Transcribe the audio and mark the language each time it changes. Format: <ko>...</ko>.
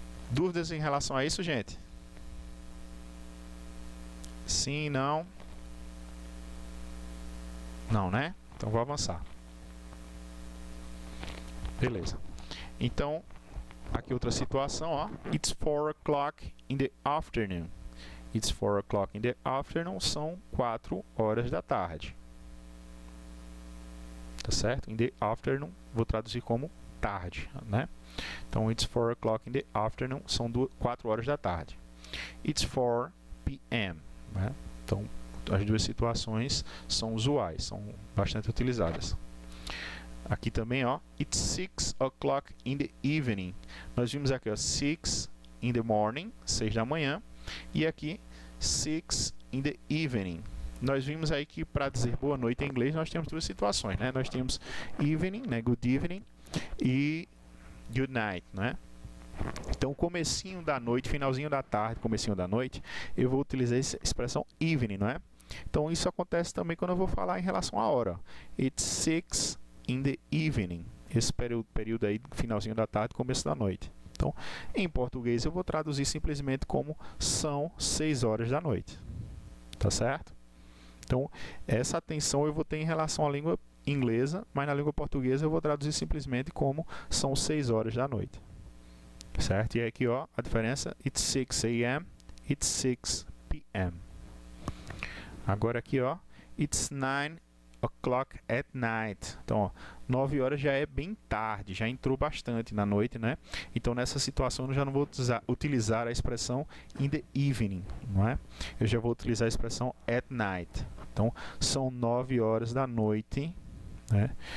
<pt>Dúvidas em relação a isso, gente? Sim, não? Não, né? Então, vou avançar. Beleza. Então, aqui outra situação, ó.</pt> <en>It's 4 o'clock in the afternoon. It's 4 o'clock in the afternoon</en> <pt>são 4 horas da tarde. Tá certo?</pt> <en>In the afternoon,</en> <pt>vou traduzir como tarde, né? Então,</pt> <en>it's 4 o'clock in the afternoon,</en> <pt>são 4 horas da tarde.</pt> <en>It's 4 p.m.,</en> <pt>né? Então, as duas situações são usuais, são bastante utilizadas. Aqui também, ó,</pt> <en>it's 6 o'clock in the evening.</en> <pt>Nós vimos aqui, ó,</pt> <en>6 in the morning,</en> <pt>6 da manhã, e aqui</pt> <en>6 in the evening.</en> <pt>Nós vimos aí que para dizer boa noite em inglês nós temos duas situações, né? Nós temos evening, né,</pt> <en>good evening,</en> <pt>e</pt> <en>good night,</en> <pt>né? Então, comecinho da noite, finalzinho da tarde, comecinho da noite, eu vou utilizar essa expressão evening, não é? Então, isso acontece também quando eu vou falar em relação à hora.</pt> <en>It's 6 in the evening.</en> <pt>Esse período aí, finalzinho da tarde, começo da noite. Então, em português, eu vou traduzir simplesmente como são 6 horas da noite. Tá certo? Então, essa atenção eu vou ter em relação à língua inglesa, mas na língua portuguesa eu vou traduzir simplesmente como são 6 horas da noite. Certo? E aqui, ó, a diferença,</pt> <en>it's 6 a.m., it's 6 p.m.</en> <pt>Agora aqui, ó,</pt> <en>it's 9 o'clock at night.</en> <pt>Então, ó, 9 horas já é bem tarde, já entrou bastante na noite, né? Então, nessa situação eu já não vou utilizar a expressão</pt> <en>in the evening,</en> <pt>não é? Eu já vou utilizar a expressão</pt> <en>at night.</en> <pt>Então, são 9 horas da noite, né?</pt>